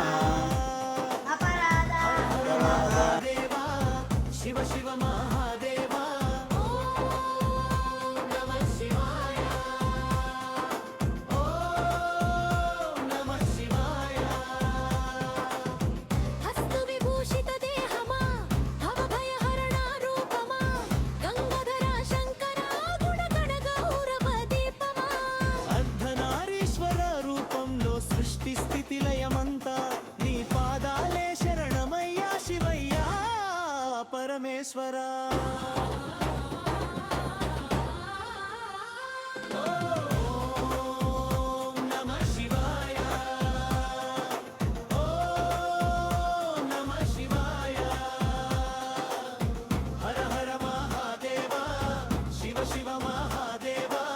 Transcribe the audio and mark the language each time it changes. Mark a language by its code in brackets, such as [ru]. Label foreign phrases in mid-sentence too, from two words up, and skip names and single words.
[sa] देवा शिव शिव महादेवा ओम नमः शिवाय ओम नमः शिवाय [te] హస్తు విభూషిత దేహమా భవ భయహరణా రూపమా గంగాధరా శంకరా గుణగణ గౌరవ దీపమా అర్ధనారీశ్వర రూపంలో సృష్టి స్థితి లయమంతా నీ పాదాలే శరణమయ్యా శివయ్యా పరమేశ్వరా [sa] ఓం నమః శివాయ ఓం నమః శివాయ హర హర మహాదేవ శివ శివ మహాదేవ